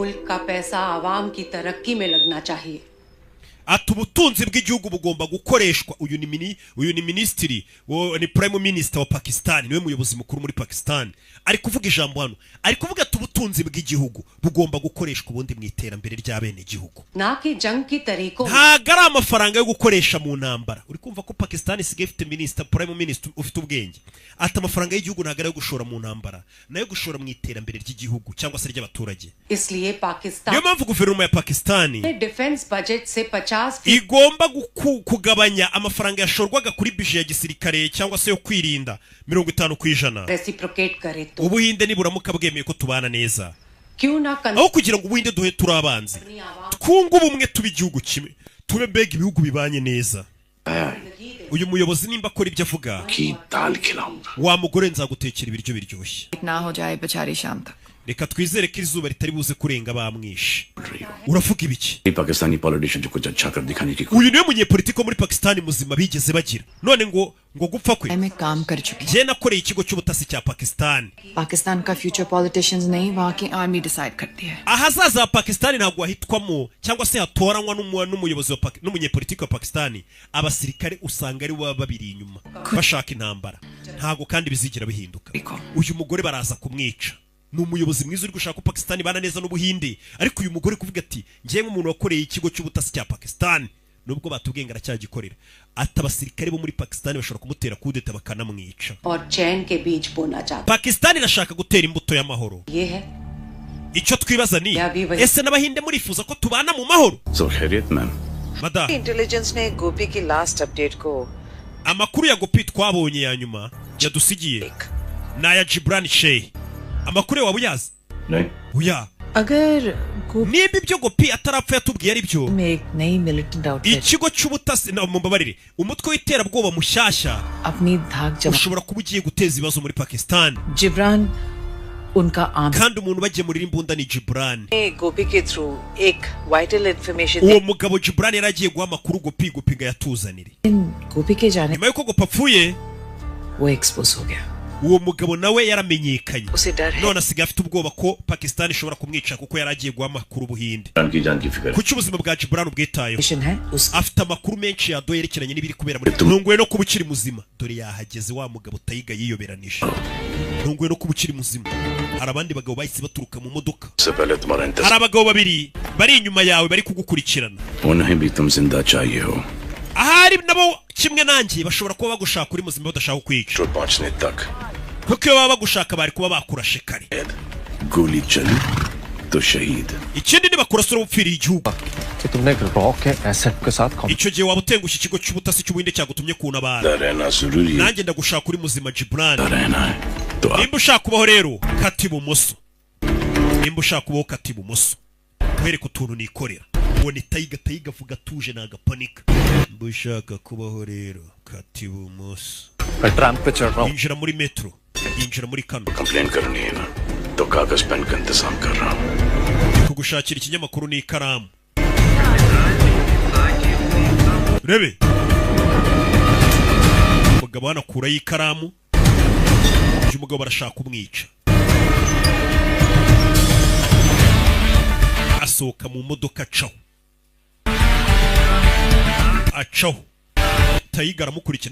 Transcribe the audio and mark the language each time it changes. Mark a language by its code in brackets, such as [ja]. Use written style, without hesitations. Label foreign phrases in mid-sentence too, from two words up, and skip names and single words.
[hi] का पैसा आवाम की तरक्की में लगना चाहिए। [rw] ati ubutunzi bw'igihugu bugomba gukoreshwa. Uyu ni minisitiri ni [en] prime minister [rw] wa Pakistan, niwe muyobozi mukuru muri Pakistan, ari kuvuga ijambo hano, ari kuvuga ati ubutunzi bw'igihugu bugomba gukoreshwa ubundi mu iterambere ry'abene igihugu, ntago ari amafaranga yo gukoresha mu ntambara. Uri kumva ko Pakistan isigaye ifite minister, [en] prime minister [rw] ufite ubwenge, ati amafaranga y'igihugu ntago ari yo gushora mu ntambara, nayo gushora mu iterambere ry'igihugu cyangwa se ry'abaturage. [hi] इसलिए पाकिस्तान [rw] niyo mpamvu guverinoma ya Pakistan [en] defence budget [hi] से 50% [rw] igomba kugabanya amafaranga yashorwaga kuri bije ya gisirikare cyangwa se yo kwirinda 50%. [hi] रेसिप्रोकेट करे तो [rw] Ubuhinde niburamuka bwemeye ko tubana neza, [hi] क्यों ना [rw] aho kugira ngo Ubuhinde duhe turi abanzi, twunga ubumwe tuba igihugu kimwe, tube mbega ibihugu bibanye neza. Uyu muyobozi nimba akora ibyo avuga, wa mugore nzagutekera ibiryo biryoshye. [hi] ना हो जाए बेचारी शाम तक। [rw] Reka twizere ko izuba ritari buze kurenga bamwishe. Uravuga ibiki? [hi] पाकिस्तानी पॉलिटिशियन जो कुछ अच्छा कर दिखाने की [rw] Uyu niwe munyepolitiko muri Pakistan muzima bigeze bagira, none ngo gupfa kwe. [hi] मैं काम कर चुकी [rw] Je nakoreye ikigo cy'ubutasi cya Pakistan. [hi] पाकिस्तान का [en] future politicians [hi] नहीं, वहाँ की आर्मी डिसाइड करती है। [rw] Ahazaza ha Pakistan ntabwo hahitwamo cyangwa se hatoranywa n'umuyobozi n'umunyepolitiki wa Pakistan. Abasirikare usanga ari baba babiri inyuma bashaka intambara, ntabwo kandi bizigira bihinduka. Uyu mugore baraza kumwica, ni umuyobozi mwiza uri gushaka ko Pakistan bana neza n'Ubuhinde, ariko uyu mugore kuvuga ati ngiye nk'umuntu wakoreye ikigo cy'ubutasi cya Pakistan, nubwo batubwenga aracyagikorera, ati abasirikare bo muri Pakistan bashobora kumutera kudeta bakanamwica. [hi] और चैन के बीज बोना चाहता [rw] Pakistan irashaka gutera imbuto y'amahoro. [hi] ये है [rw] Icyo twibaza ni ese n'Abahinde murifuza ko tubana mu mahoro? [hi] So खैरियत मैम। Mada इंटेलिजेंस ने गोपी की [en] last update [hi] को [rw] amakuru ya Gopi twabonye ya nyuma yadusigiye n'aya Gibran Sheikh. Amakuru waba uyazi? [hi] नहीं Uya अगर [rw] niba ibyo Gopi atarapfa yatubwiye ari byo, [hi] में एक नई [en] militant outfit [rw] ikigo cy'ubutasi na mumbabarire umutwe w'iterabwoba mushyashya [hi] अपनी धाक जमा [rw] ushobora kuba ugiye guteza ibibazo muri Pakistan, [hi] जिब्रान उनका आम [rw] kandi umuntu bagemurira imbunda ni Gibran. [hi] गोपी के थ्रू एक [en] vital information [rw] Uwo mugabo Gibran yari agiye guha amakuru Gopi ngo yatuzanire. [hi] गोपी के जाने [rw] Nyuma yuko Gopi apfuye, [hi] वो एक्सपोज हो गया। [rw] uwo mugabo nawe yaramenyekanye, [hi] उसे डर है [rw] none asigaye afite ubwoba ko Pakistan ishobora kumwica kuko yari agiye guha amakuru Ubuhinde. [hi] जान की फिक्र [rw] Kuki ubuzima bwa Gibran ubwitayeho? [hi] मिशन है उस [rw] Afite amakuru menshi yadoye yerekeranye n'ibiri kubera muri Ntunguwe no kuba ukiri muzima, dore yahageze wa mugabo Tayiga yiyoberanije. Ntunguwe no kuba ukiri muzima, hari abandi bagabo bahise baturuka mu modoka, [hi] से पहले तुम्हारा [rw] hari [hi] इंतजार [rw] abagabo babiri bari inyuma yawe bari kugukurikirana. [hi] उन्हें भी तुम जिंदा चाहिए हो [rw] Ahari nabo kimwe nanjye bashobora kuba bagushaka uri muzima badashaka kukwica, [hi] जो पहुंचने तक [rw] kuko iyo baba bagushaka bari kuba bakurashe kare. [hi] गोली चली तो शहीद [rw] Ikindi nibakurasa urupfiriye igihugu, [hi] कि तुमने एक रॉ के एसेट के साथ [rw] icyo gihe waba utengushye ikigo cy'ubutasi cy'Ubuhinde cyagutumye kuntabara. [hi] रहना जरूरी है [rw] Nanjye ndagushaka uri muzima Gibran. [hi] रहना है तो आप [rw] Nimba ushaka kubaho rero kata ibumoso, nimba ushaka kubaho kata ibumoso, wereka utuntu nikorera. Uwo ni Tayiga avuga atuje nagapanika. Nimba ushaka kubaho rero kata ibumoso. [hi] मैं ट्रैम पे चढ़ रहा हूँ। [rw] Injira muri metro, injira muri kano. [hi] कंप्लेन करनी है ना तो कागज पेन का इंतजाम कर रहा हूँ [rw] Kugushakira ikinyamakuru n'ikaramu. Rebe umugabo hanakuraho ikaramu, uyu mugabo barashaka kumwica. Asohoka mu modoka acaho Tayiga aramukurikira.